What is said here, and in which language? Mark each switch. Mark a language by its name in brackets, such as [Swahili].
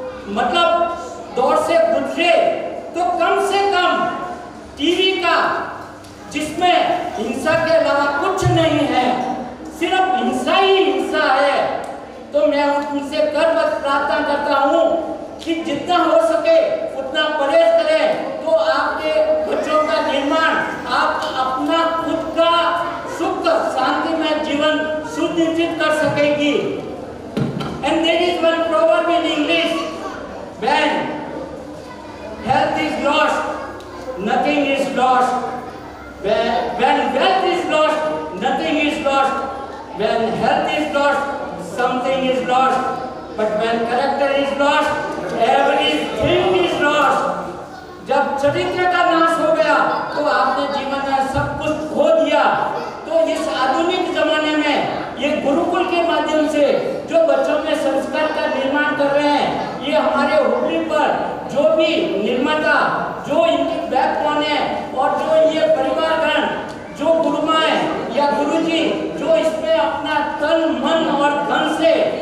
[Hindi] मतलब दौर से गुजरे तो कम से कम टीवी का, जिसमें हिंसा के अलावा कुछ नहीं है, सिर्फ हिंसा ही हिंसा है, तो मैं उनसे कर पर प्रार्थना करता हूँ कि जितना हो सके उतना परहेज करें, तो आपके बच्चों का निर्माण, आप अपना खुद का सुख शांतिमय जीवन सुनिश्चित कर सकेगी। [English] And there is one proverb in English, when health is lost, nothing is lost. When wealth is lost, nothing is lost. When health is lost, something is lost. But when character is lost, everything is lost. [Hindi] जब चरित्र का नाश हो गया तो आपने जीवन में सब कुछ खो दिया। तो इस आधुनिक जमाने में ये गुरुकुल के माध्यम से जो बच्चों में संस्कार का निर्माण कर रहे हैं, ये हमारे हुबली पर जो भी निर्माता, जो इनकी बैकबोन है, और जो ये परिवारगण, जो गुरुमाएं या गुरुजी जो इसमें अपना तन मन और धन से